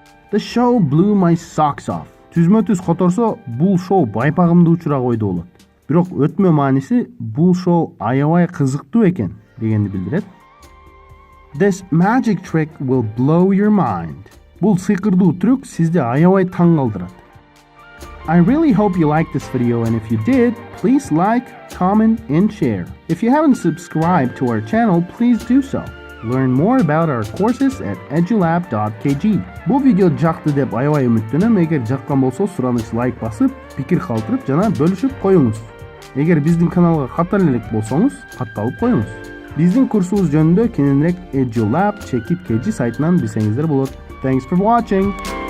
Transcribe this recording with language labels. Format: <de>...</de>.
<en>The show blew my socks off.</en> <ky>Түзмө-түз которсо, бул шоу байпагымды учура койду болот. Бирок өтмө мааниси бул шоу аябай кызыктуу экен дегенди билдирет.</ky> <en>This magic trick will blow your mind.</en> <ky>Бул сыйкырдуу трюк сизди аябай таң калтырат.</ky> <en>I really hope you liked this video, and if you did, please like, comment, and share. If you haven't subscribed to our channel, please do so. Learn more about our courses at edulab.kg.</en> <ky>Бул видео жакты деп аябай үмүттөнөм. Эгер жаккан болсо, сураныч лайк басып, пикир калтырып жана бөлүшүп коюңуз. Эгер биздин каналга каттала элек болсоңуз, катталып коюңуз. Биздин курсубуз жөнүндө кененирээк edulab.kg сайтынан билсеңиздер болот.</ky> <en>Thanks for watching.</en>